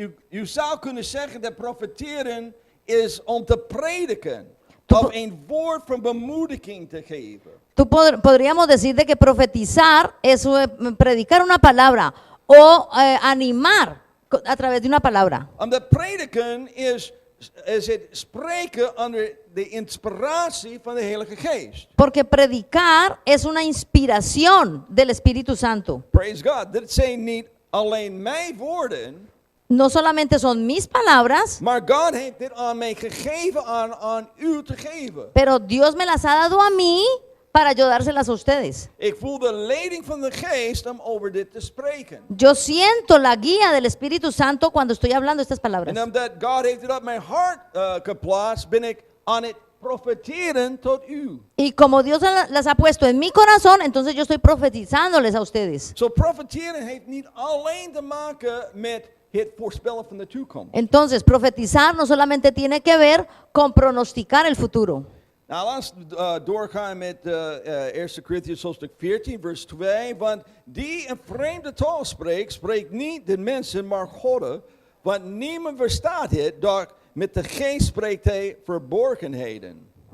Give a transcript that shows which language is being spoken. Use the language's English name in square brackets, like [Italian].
[Dutch] U zou kunnen zeggen dat profeteren is om te prediken. [Spanish] Tú [Dutch] Of po- een woord van bemoediging te geven. [Spanish] Podríamos decir de que profetizar es predicar una palabra o animar a través de una palabra. [Dutch] Omdat prediken is het spreken onder de inspiratie van de Heilige Geest. [Spanish] Porque predicar es una inspiración del Espíritu Santo. [English] Praise God. [Dutch] Dit zijn niet alleen mijn woorden, [Spanish] No solamente son mis palabras, [Dutch] maar God heeft dit aan mij gegeven aan u te geven. [Spanish] pero Dios me las ha dado a mí para yo dárselas a ustedes. [Dutch] Ik voel de leiding van de Geest om over dit te spreken. [Spanish] Yo siento la guía del Espíritu Santo cuando estoy hablando estas [Dutch] En [Spanish] palabras. [Dutch] omdat God heeft het op mijn hart geplaatst, ben ik aan het profeteren tot u. [Spanish] Y como Dios las ha puesto en mi corazón, entonces yo estoy profetizándoles a ustedes. [Dutch] Zo profeteren heeft niet alleen te maken met het voorspellen van de toekomst. [Spanish] Entonces, profetizar no solamente tiene que ver con pronosticar el futuro. [Dutch] Nou, laten we doorgaan met 1 Corinthians hoofdstuk 14, vers 2. Want die een vreemde taal spreekt, spreekt niet de mensen, maar God. Want niemand verstaat het, doch met de geest spreekt hij verborgenheden.